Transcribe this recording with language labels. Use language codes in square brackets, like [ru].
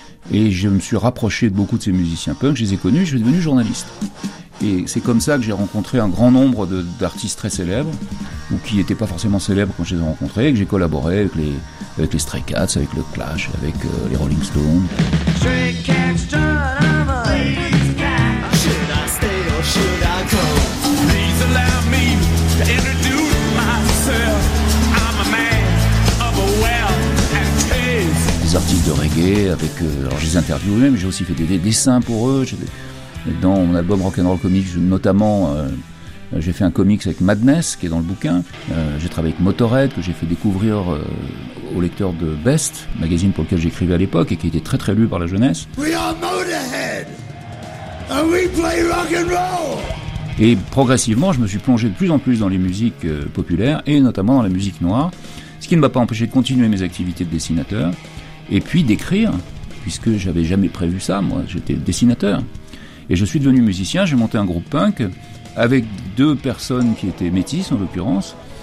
[fr] Et je me suis rapproché de beaucoup de ces musiciens punk, je les ai connus, je suis devenu journaliste. Et c'est comme ça que j'ai rencontré un grand nombre d'artistes très célèbres, ou qui n'étaient pas forcément célèbres quand je les ai rencontrés, et que j'ai collaboré avec les Stray Cats, avec le Clash, avec les Rolling Stones. [en] Stray Cats, John, I'm a police guy. Should I stay or should I go? Please allow me to introduce myself. I'm a man of a wealth and taste. [fr] Des artistes de reggae, avec alors je les ai interviewés, mais j'ai aussi fait des dessins pour eux. Dans mon album Rock'n'Roll Comics, notamment, j'ai fait un comics avec Madness, qui est dans le bouquin. J'ai travaillé avec Motorhead, que j'ai fait découvrir aux lecteurs de Best, magazine pour lequel j'écrivais à l'époque, et qui était très très lu par la jeunesse. [en] We are Motorhead, and we play rock'n'roll. [fr] Et progressivement, je me suis plongé de plus en plus dans les musiques populaires, et notamment dans la musique noire, ce qui ne m'a pas empêché de continuer mes activités de dessinateur, et puis d'écrire, puisque j'avais jamais prévu ça, moi, j'étais dessinateur. Et je suis devenu musicien, j'ai monté un groupe punk avec deux personnes qui étaient métisses en l'occurrence.